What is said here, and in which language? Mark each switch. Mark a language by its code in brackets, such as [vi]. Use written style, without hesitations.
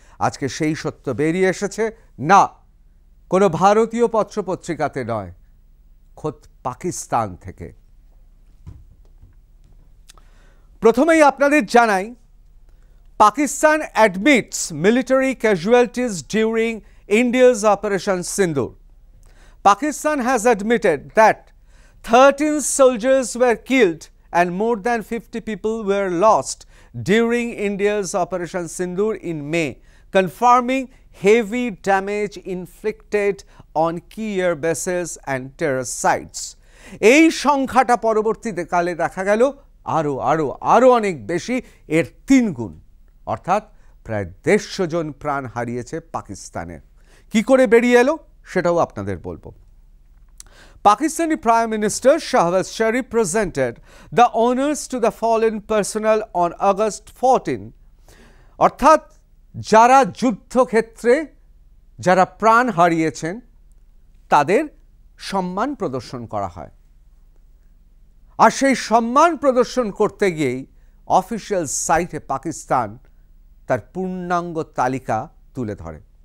[bn] আজকে সেই সত্য বেরিয়ে এসেছে না কোনো ভারতীয় পত্রপত্রিকাতে নয়, খোদ পাকিস্তান থেকে। প্রথমেই আপনাদের জানাই, [en] Pakistan admits military casualties during India's Operation Sindoor. Pakistan has admitted that 13 soldiers were killed and more than 50 people were lost during India's Operation Sindoor in May, confirming heavy damage inflicted on key air bases and terrorist sites. [bn] এই সংখ্যাটা পরবর্তীতে কালে দেখা গেল আরো অনেক বেশি, এর 3 গুণ, অর্থাৎ প্রায় 150 জন প্রাণ হারিয়েছে পাকিস্তানের। কি করে বেরিয়ে এলো সেটাও আপনাদের বলবো। [en] Pakistani Prime Minister Shahbaz Sharif presented the honors to the fallen personnel on August 14, [bn] অর্থাৎ যারা যুদ্ধক্ষেত্রে যারা প্রাণ হারিয়েছেন তাদের সম্মান প্রদর্শন করা হয়। আর সেই সম্মান প্রদর্শন করতে গিয়েই অফিসিয়াল সাইটে পাকিস্তান তার পূর্ণাঙ্গ তালিকা তুলে ধরে।